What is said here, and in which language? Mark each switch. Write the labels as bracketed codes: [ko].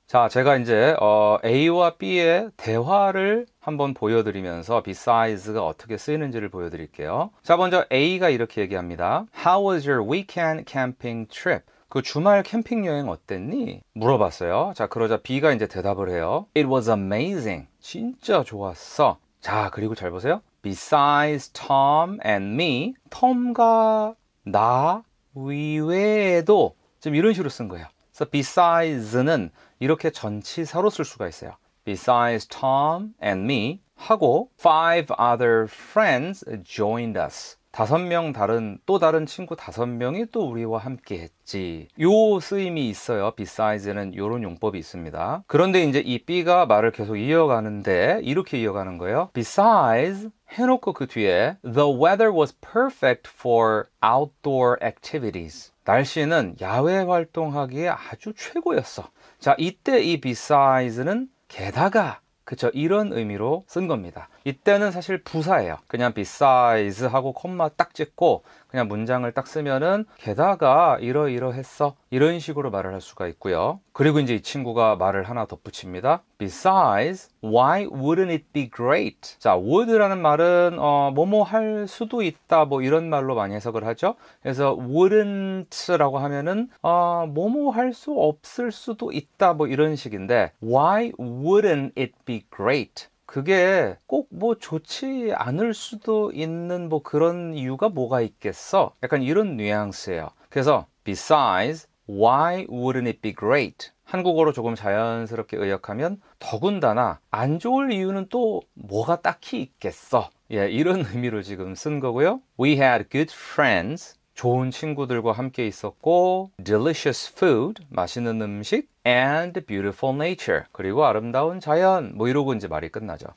[ko] 자, 제가 이제 A와 B의 대화를 한번 보여드리면서 besides가 어떻게 쓰이는지를 보여드릴게요. 자, 먼저 A가 이렇게 얘기합니다. [en] How was your weekend camping trip? [ko] 그 주말 캠핑 여행 어땠니? 물어봤어요. 자, 그러자 B가 이제 대답을 해요. [en] It was amazing. [ko] 진짜 좋았어. 자, 그리고 잘 보세요. [en] Besides Tom and me, [ko] 톰과 나 이외에도 지금 이런 식으로 쓴 거예요. 그래서 besides,는 이렇게 전치사로 쓸 수가 있어요. [en] Besides Tom and me [ko] 하고 [en] 5 other friends joined us. [ko] 5명 또 다른 친구 5명이 또 우리와 함께 했지. 요 쓰임이 있어요. besides,는 요런 용법이 있습니다. 그런데 이제 이 B가 말을 계속 이어가는데 이렇게 이어가는 거예요. [en] Besides [ko] 해놓고 그 뒤에 [en] The weather was perfect for outdoor activities. [ko] 날씨는 야외 활동하기에 아주 최고였어. 자, 이때 이 besides,는 게다가, 그쵸, 이런 의미로 쓴 겁니다. 이때는 사실 부사예요. 그냥 besides 하고 콤마 딱 찍고 그냥 문장을 딱 쓰면은 게다가 이러이러했어, 이런 식으로 말을 할 수가 있고요. 그리고 이제 이 친구가 말을 하나 덧붙입니다. [en] Besides, why wouldn't it be great? [ko] 자, would라는 말은 뭐뭐 할 수도 있다 뭐 이런 말로 많이 해석을 하죠. 그래서 wouldn't라고 하면은 뭐뭐 할 수 없을 수도 있다 뭐 이런 식인데, [en] why wouldn't it be great? [ko] 그게 꼭 뭐 좋지 않을 수도 있는 뭐 그런 이유가 뭐가 있겠어? 약간 이런 뉘앙스예요. 그래서 [en] besides, why wouldn't it be great? [ko] 한국어로 조금 자연스럽게 의역하면 더군다나 안 좋을 이유는 또 뭐가 딱히 있겠어? 예, 이런 의미로 지금 쓴 거고요. [en] We had good friends. [ko] 좋은 친구들과 함께 있었고, [en] delicious food, [ko] 맛있는 음식, [en] and beautiful nature, [ko] 그리고 아름다운 자연, 뭐 이러고 이제 말이 끝나죠.